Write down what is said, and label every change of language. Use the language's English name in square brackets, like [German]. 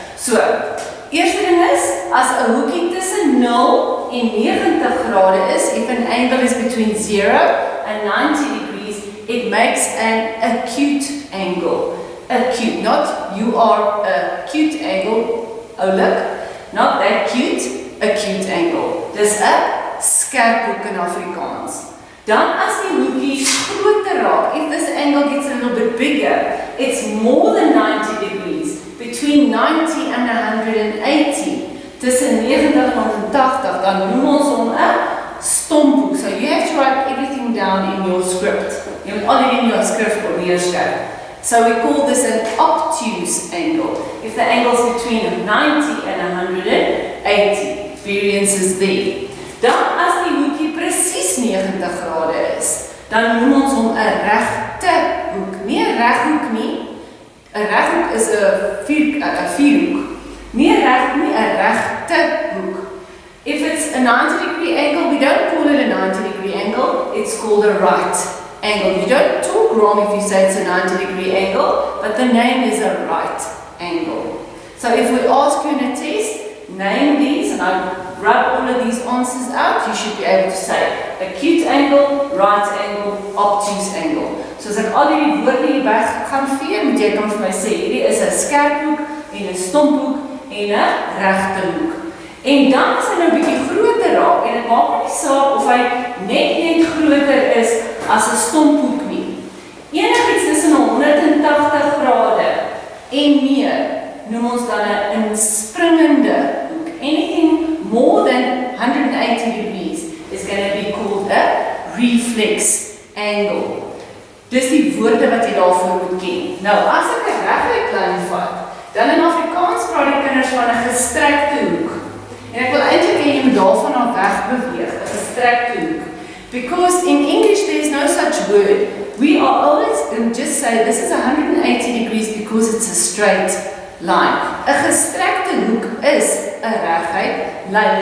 [Afrikaans] So, eerste ding is, as 'n hoekie tussen 0 en 90 grade is, [English] if an angle is between 0 and 90 degrees, it makes an acute angle. Acute, not you are a cute angle, oulik, not that cute, acute angle. [Afrikaans] Dis 'n skerp hoek in Afrikaans. Dan as die hoekie groter raak, [English] if this angle gets a little bit bigger, it's more than 90 degrees, between 90 and 180, [Afrikaans] tussen 90 en 180, dan noem ons hom 'n stomphoek. [English] So you have to write everything down in your script. [Afrikaans] Jy moet al in jou skrif neerskryf. [English] So we call this an obtuse angle. If the angle is between 90 and 180, variance is there. [Afrikaans] Dan as die hoekie presies 90 grade is, dan noem ons hom 'n regte hoek. Nie 'n reghoek nie. 'n reghoek is 'n vierhoek. Nie 'n reghoek nie, 'n regte hoek. [English] If it's a 90-degree angle, we don't call it a 90-degree angle, it's called a right angle. You don't talk wrong if you say it's a 90-degree angle, but the name is a right angle. So if we ask you in a test, name these, and I rub all of these answers out, you should be able to say acute angle, right angle, obtuse angle. [Afrikaans] So as ek al die woorde hier weg gaan vee, moet jy dan vir my sê, hierdie is 'n skerp hoek en 'n stomphoek en 'n regte hoek. En dan as hy nou 'n bietjie groter raak, en dit maak nie saak of hy net groter is as 'n stomphoek nie. Enigiets tussen 180 grade en meer noem ons dan 'n inspringende hoek. [English] Anything more than 180 degrees is going to be called a reflex angle. [Afrikaans] Dis die woorde wat jy daarvoor moet ken. Nou, as ek 'n reguit lyn vat, dan in Afrikaans praat die kinders van 'n gestrekte hoek. En ek wil eintlik hê jy moet daarvan af weg beweeg, 'n gestrekte hoek. [English] Because in English there is no such word. We are always going to just say this is 180 degrees because it's a straight line. [Afrikaans] 'n Gestrekte hoek is 'n reguit lyn.